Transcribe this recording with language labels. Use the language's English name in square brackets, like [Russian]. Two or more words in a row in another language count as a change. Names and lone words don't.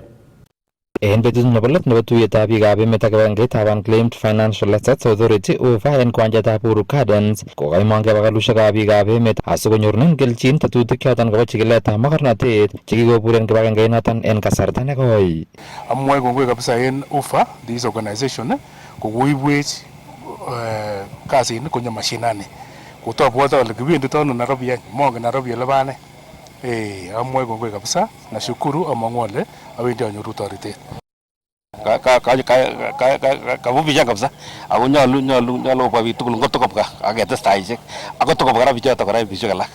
[Kalenjin] En betut nebo let nebo tuyetab biikab emet ak kibagengeitab Unclaimed Financial Assets Authority UFA en kiwanjetab Uhuru Gardens kokaimong kebalusiekab biikab emet asikonyorunen kelchin tetutik choton kobo chikiletab mogornotet chekikobur en kibagengeinoton en kasarta nekoi. Amwoe kongoi kabisa en UFA [English] this organization [Kalenjin] kokoibwech kasit konyo mashinani kotobwote ole kibendito ano Nairobi mongen Nairobi ole bane. Amwoe kongoi kabisa nashukuru amang'u ole awendi anyoru toretet. Kabubishan kabisa ako nyolu kobwa biik tugul ngotokobwa aketestaisiek akotokobwa kora bichoto kora bisiek alak.